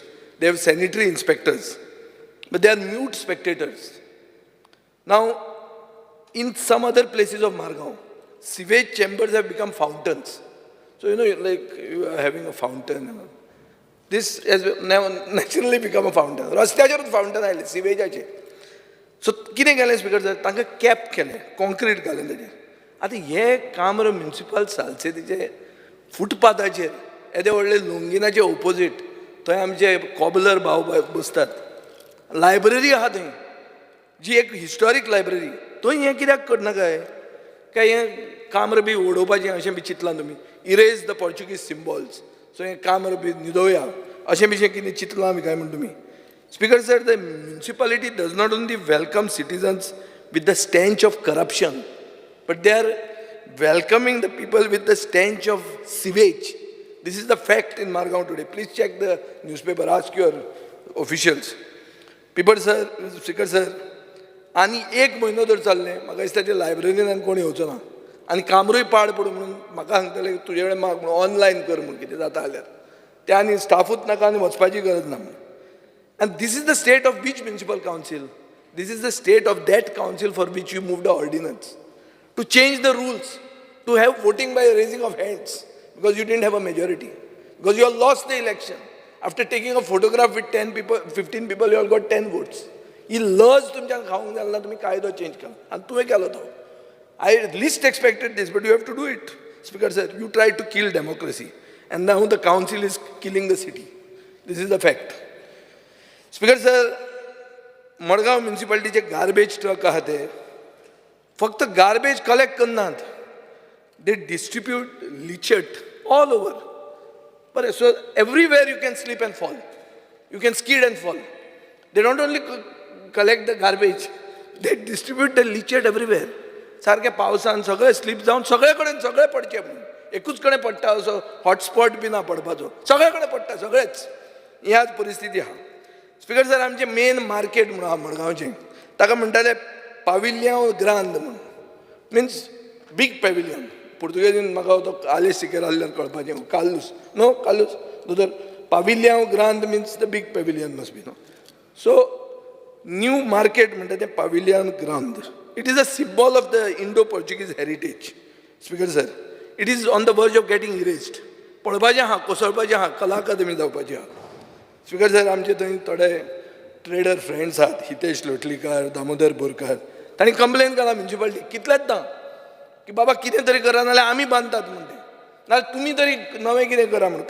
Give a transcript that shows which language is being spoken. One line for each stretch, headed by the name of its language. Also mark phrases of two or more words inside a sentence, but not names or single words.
English: They have sanitary inspectors, but they are mute spectators. Now, in some other places of Margao, sewage chambers have become fountains. So, like you are having a fountain. This has now naturally become a fountain.
Konkani: रस्त्याचेरूच fountain आयले सिवेजाचे. सो कितें केलें
English: Speaker sir,
Konkani: तांकां कॅप केलें, कॉन्क्रीट घालून ताचेर. आतां हें काम रे म्युनिसिपल सालसेतीचे फुटपाथाचेर येदे व्हडले लोंगिनाचे ऑपोजीट थंय आमचे कॉबलर भाव बसतात. लायब्ररी आहा थंय, जी एक
English: historic library,
Konkani: थंय हें कित्याक करना काय हें काम रे बी ओडोवपाचें अशें बी चिंतलां तुमी.
English: erase the Portuguese symbols.
Konkani: सो हें काम रे बी न्हिदोवया अशें बिशें कितें चिंतलां आमी काय म्हण तुमी.
English: Speaker sir, the municipality does not only welcome citizens with the stench of corruption, but they are welcoming the people with the stench of sewage. This is the fact in Margao today. Please check the newspaper, ask your officials. People sir, Speaker sir,
Konkani: आनी एक म्हयनो जर चल्लें, म्हाका दिसता ते लायब्ररीन कोण येवचो ना. आनी कामरूय पाड पडूं म्हणून म्हाका सांगतले तुजे कडेन माग म्हणून ऑनलायन कर म्हणून कितें जाता जाल्यार. ते आनी स्टाफूच नाका आनी वचपाची गरज ना म्हणून.
English: And this is the state of which municipal council? This is the state of that council for which you moved the ordinance. To change the rules, to have voting by raising of hands, because you didn't have a majority. Because you all lost the election. After taking a photograph with 10 people, 15 people, you all got 10 votes.
Konkani: ही लज तुमच्यान खावंक जालना, तुम्ही कायदो चेंज केला आनी तुवें केलो तो.
English: I least expected this, but you have to do it. Speaker sir, you tried to kill democracy, and now the council is killing the city. This is the fact. Speaker sir,
Konkani: मडगांव म्युनिसिपालिटीचे
English: garbage truck
Konkani: आहात ते फक्त
English: garbage collect
Konkani: करनात,
English: they distribute leachate all over. बरें, so everywhere you can slip and fall, you can skid and fall. They don't only collect the garbage, they distribute the leachate everywhere.
Konkani: सारके पावसान सगळे स्लीप जावन सगळे कडेन सगळे पडचे म्हणून. एकूच कडेन पडटा असो हॉटस्पॉट बी ना पडपाचो, सगळे कडेन पडटा सगळेच. ह्याच परिस्थिती आहा.
English: Speaker sir,
Konkani: आमचे
English: main market
Konkani: म्हणून आहा मडगांवचें, ताका म्हणटाले पाविलियन ग्रांद म्हणून,
English: means big pavilion.
Konkani: पुर्तुगेजीन म्हाका तो आलेस सिकेर आसल्यान कळपाचें, कालूस नो कालूस दोतर पाविलियन ग्रांद
English: means the big pavilion must be know.
Konkani: सो
English: new market
Konkani: म्हणटा तें पाविलियन ग्रांद.
English: It is a symbol of the Indo Portuguese heritage. Speaker sir, It is on the verge of getting erased.
Konkani: पळोवपाचें आहा, कोसळपाचें आहा, कला अकादमी जावपाची आहा.
English: Speaker sir,
Konkani: आमचे थंय थोडे
English: trader friends
Konkani: आहात, हितेश लोटलीकर, दामोदर बोरकर, तांणी कंप्लेन केला म्युनिसिपालिटी कितलेच ना की बाबा कितें तरी करा नाल्यार आमी बांदतात म्हणून ते, नाल्यार तुमी तरी नवें कितें करा म्हणून.